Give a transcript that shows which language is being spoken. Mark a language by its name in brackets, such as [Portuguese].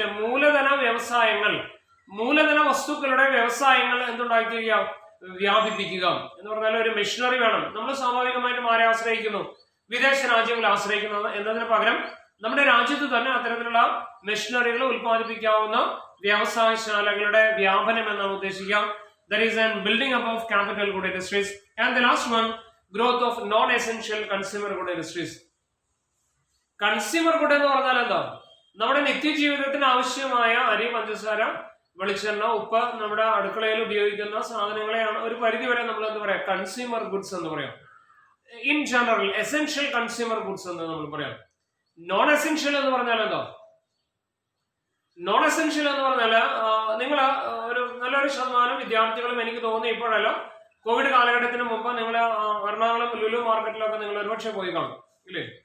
[Malayalam] അല്ലെ, മൂലധന വ്യവസായങ്ങൾ, മൂലധന വസ്തുക്കളുടെ വ്യവസായങ്ങൾ എന്തുണ്ടാക്കുക, വ്യാപിപ്പിക്കുക എന്ന് പറഞ്ഞാൽ ഒരു മെഷീനറി വേണം. നമ്മൾ സ്വാഭാവികമായിട്ടും ആരെ ആശ്രയിക്കുന്നു, വിദേശ രാജ്യങ്ങളെ ആശ്രയിക്കുന്നത് എന്നതിന് പകരം നമ്മുടെ രാജ്യത്ത് തന്നെ അത്തരത്തിലുള്ള മെഷീനറികൾ ഉൽപ്പാദിപ്പിക്കാവുന്ന വ്യവസായശാലകളുടെ വ്യാപനം എന്നാണ് ഉദ്ദേശിക്കുക. [English] That is an building up of capital good industries. And the last one, growth of non-essential consumer good industries. [Malayalam] Consumer good എന്ന് പറഞ്ഞാൽ എന്താ, നമ്മുടെ നിത്യജീവിതത്തിന് ആവശ്യമായ അരി, പഞ്ചസാര, വെളിച്ചെണ്ണ, ഉപ്പ്, നമ്മുടെ അടുക്കളയിൽ ഉപയോഗിക്കുന്ന സാധനങ്ങളെയാണ് ഒരു പരിധി വരെ നമ്മൾ എന്ത് പറയാം, കൺസ്യൂമർ ഗുഡ്സ് എന്ന് പറയാം. In general essential consumer goods എന്ന് നമ്മൾ പറയാം. നോൺ എസെൻഷ്യൽ എന്ന് പറഞ്ഞാൽ എന്താ, നോൺ എസെൻഷ്യൽ എന്ന് പറഞ്ഞാല് നിങ്ങൾ ഒരു നല്ലൊരു ശതമാനം വിദ്യാർത്ഥികളും, എനിക്ക് തോന്നുന്നു ഇപ്പോഴല്ല, കോവിഡ് കാലഘട്ടത്തിന് മുമ്പ് നിങ്ങൾ എറണാകുളം ലുലു മാർക്കറ്റിലൊക്കെ നിങ്ങൾ ഒരുപക്ഷെ പോയി കാണും, ഇല്ലേ?